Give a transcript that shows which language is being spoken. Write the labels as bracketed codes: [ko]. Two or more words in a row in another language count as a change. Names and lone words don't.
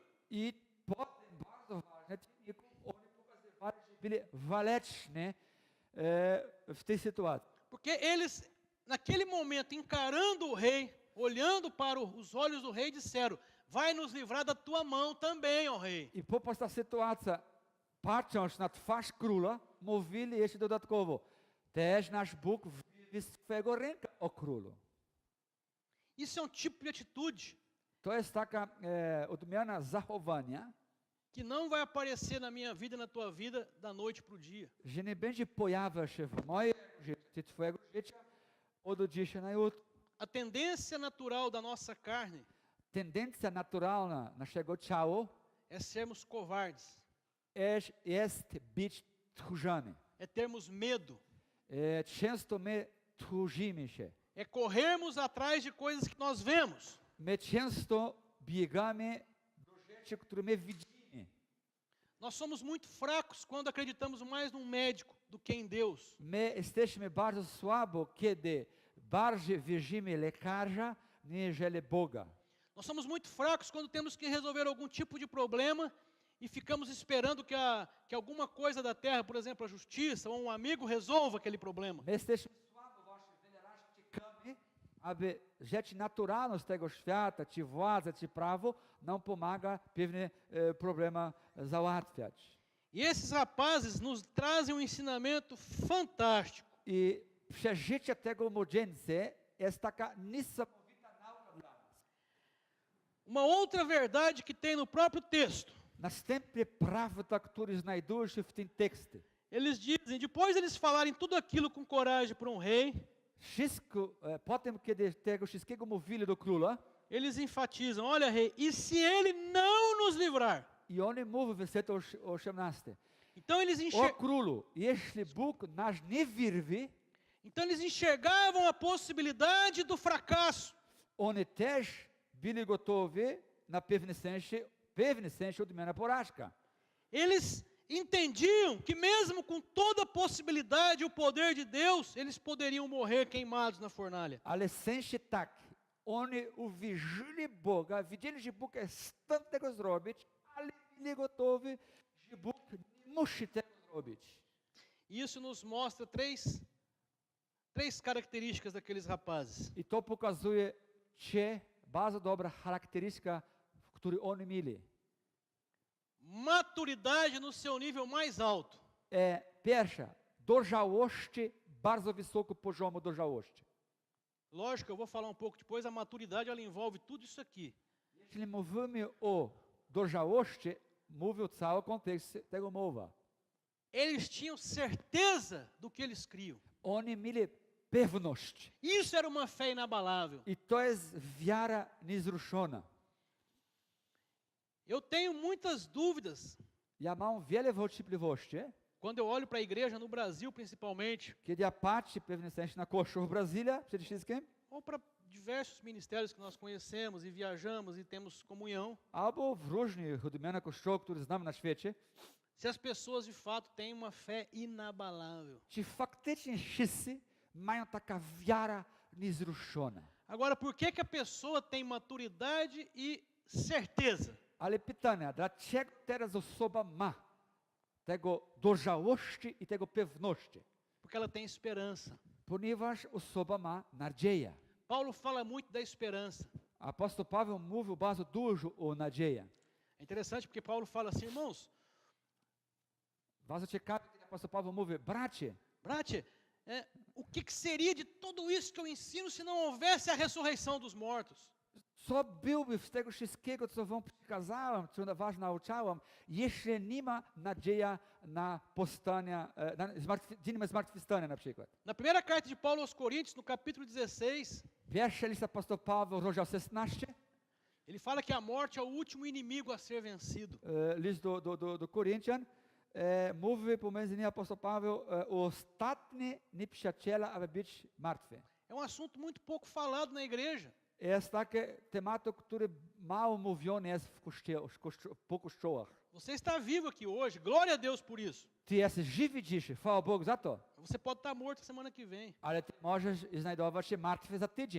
[pl] I potem bardzo ważne, oni pokazywali, że byli waleczni w tej sytuacji. [pt] Porque eles, naquele momento, encarando o rei, olhando para os olhos do rei, disseram: vai nos livrar da tua mão também, ó rei. [pl] I popatrz ta sytuacja, patrząc na twarz króla, mówili jeszcze dodatkowo, też nasz Bóg wyjdzie z twojego ręka, o królu. [pt] Isso é um tipo de atitude [pl] To jest taka odmiana zachowania, [pt] que não vai aparecer na minha vida e na tua vida da noite para o dia. [pl] że nie będzie pojawiał się w moim życiu, twojego życia od dzisiaj na jutro. [pt] A tendência natural da nossa carne [pl] Tendencja naturalna naszego ciała [pt] é sermos covardes, [pl] jest być tchórzany. [pt] é termos medo, [pl] Często my tchórzymy się. [pt] é corrermos atrás de coisas que nós vemos. [pl] My często biegamy do rzeczy, które my widzimy. [pt] Nós somos muito fracos quando acreditamos mais num médico do que em Deus. [pl] My jesteśmy bardzo słabo, kiedy bardziej wierzymy lekarza, niżeli Boga. [pt] Nós somos muito fracos quando temos que resolver algum tipo de problema e ficamos esperando que alguma coisa da terra, por exemplo, a justiça ou um amigo resolva aquele problema. [pl] My jesteśmy słabo, właśnie wiele razy czekamy, aby rzeczy naturalne z tego świata, czy władza, czy prawo, não pomaga pewne problema załatwiać. [pt] E esses rapazes nos trazem um ensinamento fantástico. [pl] I przeżycie tego młodzieńca jest taka niesamowita nauka dla nas. [pt] Uma outra verdade que tem no próprio texto. [pl] Następnie prawda, który znajduje się w tym tekście. [pt] Eles dizem, depois eles falarem tudo aquilo com coragem para um rei, [pl] Wszystko, potem kiedy tego wszystkiego mówili do króla, [pt] eles enfatizam, olha rei, e se ele não nos livrar? [pl] i oni mówią w wersecie 18. [pt] Então eles, [pl] O królu, jeśli Bóg nas nie wyrwie, [pt] então eles enxergavam a possibilidade do fracasso. [pl] oni też byli gotowi na pewne sensie odmiana porażka. [pt] Eles entendiam que mesmo com toda a possibilidade e o poder de Deus, eles poderiam morrer queimados na fornalha. [pl] Ale sensie tak, oni uwierzyli Boga, widzieli, że Bóg jest w stanie tego zrobić, ale byli gotowi, że Bóg nie musi tego zrobić. [pt] Isso nos mostra três características daqueles rapazes. [pl] I to pokazuje, że bardzo dobra charakterystyka, którą oni mieli. [pt] Maturidade no seu nível mais alto. [pl] Pierwsza, dojrzałości, bardzo wysoko poziomu dojrzałości. [pt] Lógico, eu vou falar um pouco depois, a maturidade ela envolve tudo isso aqui. [pl] Jeśli mówimy o dojrzałości, mówi o całym kontekście tego mowa. [pt] Eles tinham certeza do que eles criam. [pl] Oni mieli pewność. [pt] Isso era uma fé inabalável. [pl] I to jest wiara niezruszona. [pt] Eu tenho muitas dúvidas [pl] Ja mam wiele wątpliwości, [pt] quando eu olho para a igreja no Brasil, principalmente, [pl] kiedy ja patrzę w pewnym sensie na Kościół w Brazylii, przede wszystkim, [pt] ou para diversos ministérios que nós conhecemos e viajamos e temos comunhão, [pl] albo w różnych odmianach kościołów, które znamy na świecie, [pt] se as pessoas de fato têm uma fé inabalável. [pl] czy faktycznie wszyscy mają taka wiara niezruszona. [pt] Agora, por que que a pessoa tem maturidade e certeza? [pl] Ale pytanie, dlaczego teraz osoba ma tego dojrzałości i tego pewności? [pt] Porque ela tem esperança. [pl] Ponieważ osoba ma nadzieję. [pt] Paulo fala muito da esperança. [pl] Apóstol Paweł mówił bardzo dużo o nadziei. [pt] É interessante porque Paulo fala assim, irmãos, [pl] Bardzo ciekawe, kiedy apóstol Paweł mówi, bracie, bracie, [pt] o que que seria de tudo isso que eu ensino se não houvesse a ressurreição dos mortos? [pl] co byłby z tego wszystkiego, co wam przekazałem, co was nauczałem, jeśli nie ma nadziei na powstanie, dzień zmartwychwstania na przykład. [pt] Na primeira carta de Paulo aos Coríntios, no capítulo 16, [pl] Pierwsza list apóstol Paweł, rozdział 16, [pt] ele fala que a morte é o último inimigo a ser vencido. [pl] list do Koryntian, mówi pomiędzy innymi apóstol Paweł, ostatni nieprzyjaciela, aby być martwy. [pt] É um assunto muito pouco falado na igreja. [pl] Jest taki temat, który mało mówiony jest po kościołach. [pt] Você está vivo aqui hoje, glória a Deus por isso. [pl] Ty jesteś żywy dzisiaj, chwała Bogu za to, [pt] Você pode estar morto semana que vem. [pl] ale ty możesz znajdować się martwy za tydzień.